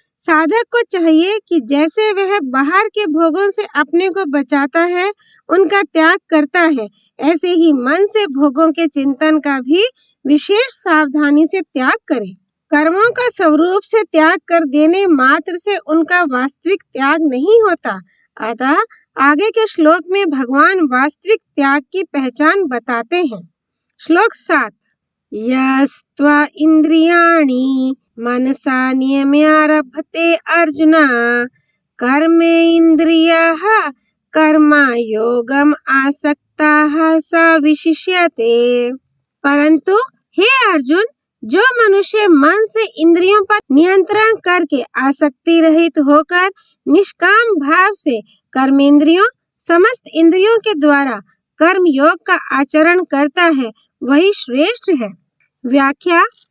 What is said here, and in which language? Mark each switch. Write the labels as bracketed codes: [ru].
[hi] साधक को चाहिए कि जैसे वह बाहर के भोगों से अपने को बचाता है, उनका त्याग करता है, ऐसे ही मन से भोगों के चिंतन का भी विशेष सावधानी से त्याग करे। कर्मों का स्वरूप से त्याग कर देने मात्र से उनका वास्तविक त्याग नहीं होता। अतः आगे के श्लोक में भगवान वास्तविक त्याग की पहचान बताते हैं। श्लोक 7। [sa] यस्त्वा इंद्रियाणि मनसा नियम्यारभते अर्जुन कर्मेन्द्रियाः कर्मयोगम आसक्ताः स विशिष्यते। [hi] परंतु हे अर्जुन, जो मनुष्य मन से इंद्रियों पर नियंत्रण करके आसक्ति रहित होकर निष्काम भाव से कर्मेंद्रियों समस्त इंद्रियों के द्वारा कर्म योग का आचरण करता है, वही श्रेष्ठ है। व्याख्या।